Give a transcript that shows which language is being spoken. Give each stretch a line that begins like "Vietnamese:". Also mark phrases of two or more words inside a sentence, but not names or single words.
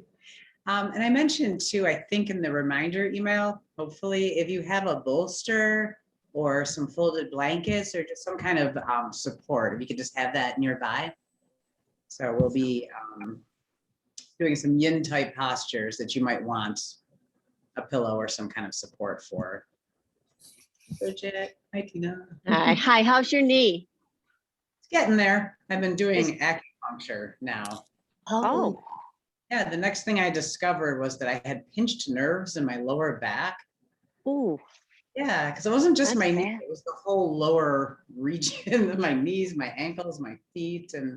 English: And I mentioned too, I think in the reminder email, hopefully if you have a bolster or some folded blankets or just some kind of support, if you could just have that nearby. So we'll be doing some yin type postures that you might want a pillow or some kind of support for. Bridget, hi Tina. Hi, how's your knee? It's getting there. I've been doing acupuncture now. Oh, Yeah, the next thing I discovered was that I had pinched nerves in my lower back. ooh, Yeah, because it wasn't just That's my knee, bad. it was the whole lower region of my knees, my ankles, my feet, and